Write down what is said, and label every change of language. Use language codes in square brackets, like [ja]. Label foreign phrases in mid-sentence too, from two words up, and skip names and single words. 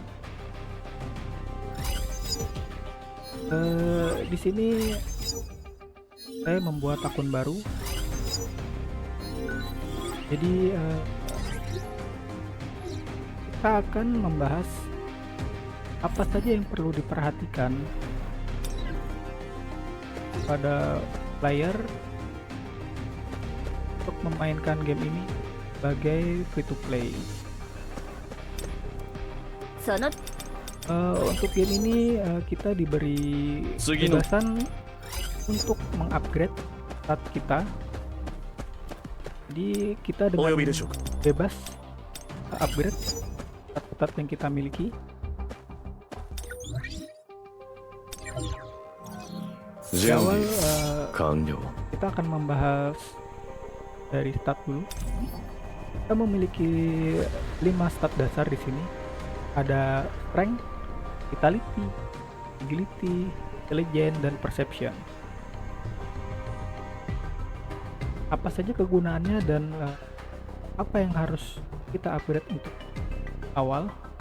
[id] Di sini saya membuat akun baru, jadi kita akan membahas apa saja yang perlu diperhatikan pada player untuk memainkan game ini sebagai [en] free to play. [ja] その [id] Untuk game ini kita diberi [ja] 次の [id] kebebasan untuk mengupgrade stat kita. Jadi kita [ja] お [id] dengan [ja] 呼びでしょうか。 [id] bebas [en] upgrade stat [id] yang kita miliki. Di [ja] 準 [id] awal [ja] 備完了。 [id] kita akan membahas dari stat dulu. Kita memiliki 5 stat dasar di sini. Ada [en] strength, vitality, agility, intelligence, [id] dan perception. Apa saja kegunaannya dan apa yang harus kita upgrade untuk awal?